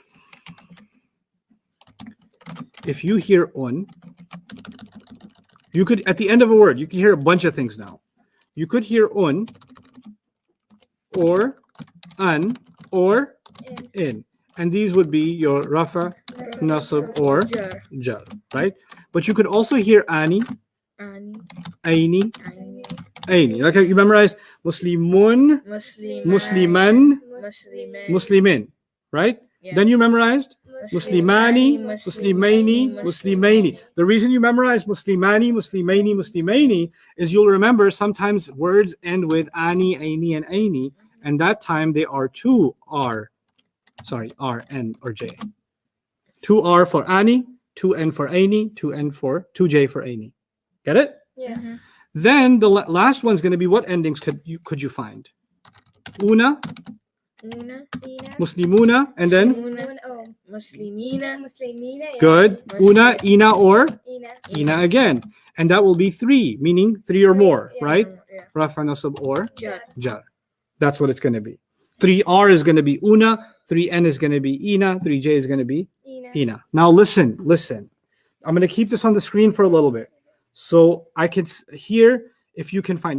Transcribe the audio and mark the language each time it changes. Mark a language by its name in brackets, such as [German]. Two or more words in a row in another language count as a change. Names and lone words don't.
[English] If you hear un, you could at the end of a word, you can hear a bunch of things now. You could hear un, or an, or in, and these would be your [Arabic] rafa, nasab, [English] or Jar. jar, right? But you could also hear ani, Ani. aini, Ani. aini. Like you memorized muslimun, Muslim. musliman, Musliman. muslimin, right? Yeah. Then you memorized muslimani, Muslimani, [Arabic] muslimaini, muslimaini. [English] The reason you memorize [Arabic] muslimani, muslimaini, muslimaini [English] is you'll remember sometimes words end with [Arabic] ani, aini, [English] and aini, and that time they are 2 R, N, or J. 2 R for ani, 2 N for aini, 2 J for aini. Get it? Yeah. Mhm. Then the last one's going to be what endings could you find? Una, Una. muslimuna, and then Muslimuna. Oh. Muslimina. Muslimina. yeah. good. [Arabic] Una, ina, [English] or Ina. ina again. And that will be 3, meaning 3 or more, Yeah. right? Yeah. [Arabic] Rafa, nasab, [English] or Jar. jar. That's what it's going to be. 3R is going to be una, 3N is going to be ina, 3J is going to be Ina. ina. Now listen. I'm going to keep this on the screen for a little bit so I can hear if you can find.